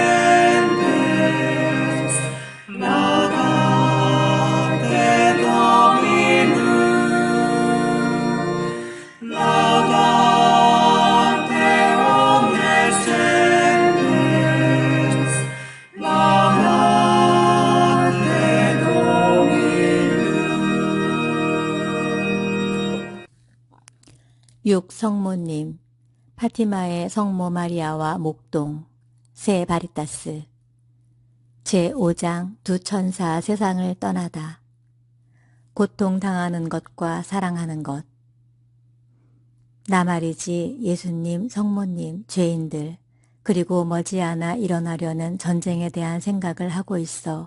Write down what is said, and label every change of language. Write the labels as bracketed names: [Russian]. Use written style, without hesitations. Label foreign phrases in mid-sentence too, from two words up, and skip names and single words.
[Latin] gentes, laudate Dominum, laudate omnes gentes, laudate Dominum. [Korean] 6. 성모님, 파티마의 성모 마리아와 목동, 세 바리타스. 제5장 두 천사 세상을 떠나다. 고통당하는 것과 사랑하는 것. 나 말이지 예수님, 성모님, 죄인들, 그리고 머지않아 일어나려는 전쟁에 대한 생각을 하고 있어.